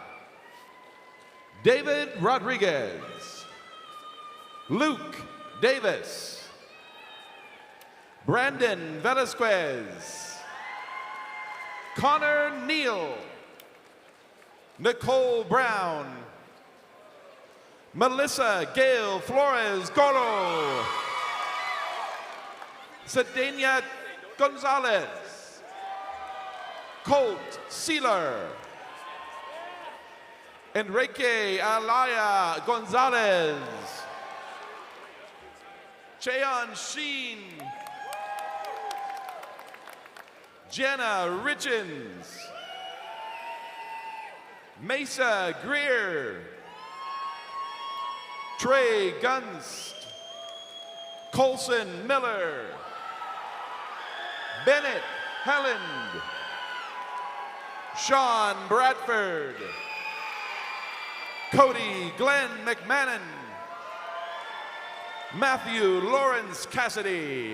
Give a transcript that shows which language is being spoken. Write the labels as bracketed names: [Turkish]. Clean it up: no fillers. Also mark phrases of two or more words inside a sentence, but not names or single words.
[English] David Rodriguez. Luke Davis. Brandon Velasquez. Connor Neal. Nicole Brown. Melissa Gail Flores Goro. Sedania Gonzalez. Colt Sealer. Enrique Alaya Gonzalez. Cheon Sheen. Jenna Richens. Mesa Greer. Trey Gunst. Colson Miller. Bennett Helland. Sean Bradford. Cody Glenn McMahon. Matthew Lawrence Cassidy.